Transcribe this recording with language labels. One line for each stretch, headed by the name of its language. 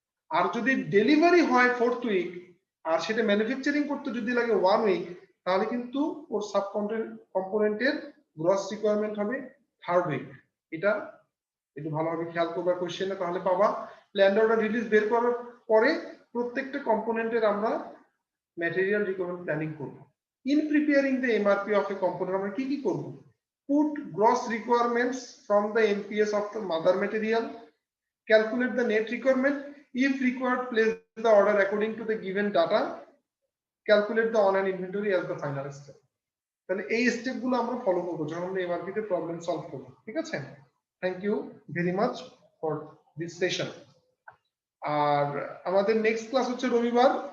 Bangla: আর যদি ডেলিভারি হয় 4th week আর সেটা ম্যানুফ্যাকচারিং করতে যদি লাগে 1 উইক, তাহলে কিন্তু ওর সাব কম্পোনেন্টের গ্রস রিকোয়ারমেন্ট হবে 3rd উইক। এটা একটু ভালোভাবে খেয়াল করবা কোশ্চেনে, তাহলে পাবা প্ল্যান্ড অর্ডার রিলিজ বের করার পরে প্রত্যেকটা কম্পোনেন্টের আমরা ম্যাটেরিয়াল রিকোয়ারমেন্ট প্ল্যানিং করব।
English: in preparing the MRP of a component
Bangla: আমরা কি কি করব?
English: Put gross requirements from the MPS of the mother material, calculate the net requirement, if required place the order according to the given data, calculate the on hand inventory as the final step।
Bangla: তাহলে এই step গুলো আমরা follow করব যখন আমরা MRP তে problem solve করব, ঠিক আছে?
English: Thank you very much for this session.
Bangla: আর আমাদের নেক্সট ক্লাস হচ্ছে রবিবার।